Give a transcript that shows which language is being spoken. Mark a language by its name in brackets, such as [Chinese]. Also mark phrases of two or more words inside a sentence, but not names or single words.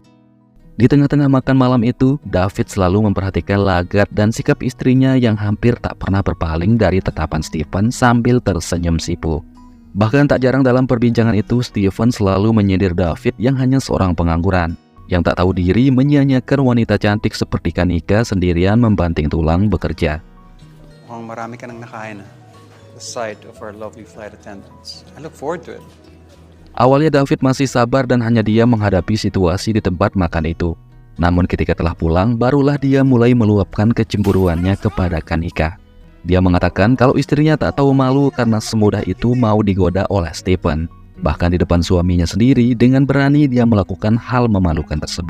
[Indonesian] Di tengah-tengah makan malam itu, David selalu memperhatikan lagat dan sikap istrinya yang hampir tak pernah berpaling dari tatapan Stephen sambil tersenyum sipu. Bahkan tak jarang dalam perbincangan itu, Stephen selalu menyindir David yang hanya seorang pengangguran, yang tak tahu diri menyia-nyiakan wanita cantik seperti Kanika sendirian membanting tulang bekerja. [Filipino] mukhang marami ka nang nakain ah. [English] The sight of our lovely flight attendants. I look forward to it. [Indonesian] Awalnya David masih sabar dan hanya dia menghadapi situasi di tempat makan itu. Namun ketika telah pulang, barulah dia mulai meluapkan kecemburuannya kepada Kanika. Dia mengatakan kalau istrinya tak tahu malu karena semudah itu mau digoda oleh Stephen. Bahkan di depan suaminya sendiri, dengan berani dia melakukan hal memalukan tersebut.